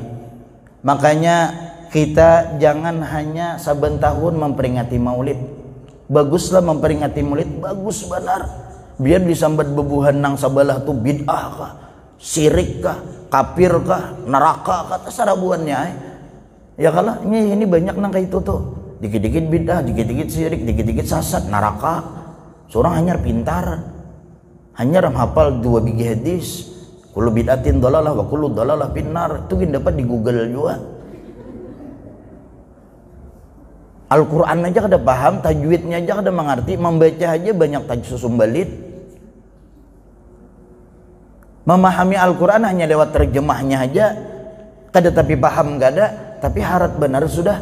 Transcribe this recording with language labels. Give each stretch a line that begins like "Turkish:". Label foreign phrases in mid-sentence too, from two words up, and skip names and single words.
Indonesian: Makanya kita jangan hanya saben tahun memperingati Maulid.
Banjar: Baguslah memperingati Maulid, bagus benar. Biar disambat bebuhan nang sabalah tu bid'ah kah, syirik kah, kafir kah, neraka kah, terserah buannya. Ya kalau ini banyak nang kayak itu tuh.
Indonesian: Dikit-dikit bid'ah, dikit-dikit syirik, dikit-dikit sesat, neraka. Seorang hanya pintar. Hanya hafal 2 biji hadis.
Arabic: كل بدعة ضلالة وكل ضلالة في النار.
Indonesian: Itu kan dapat di Google juga.
Banjar: Al-Quran aja kada paham, tajwidnya aja kada mengerti, membaca aja banyak tajsusumbalit. Memahami Al-Quran hanya lewat terjemahnya aja, kada tapi paham kada, tapi harat benar sudah.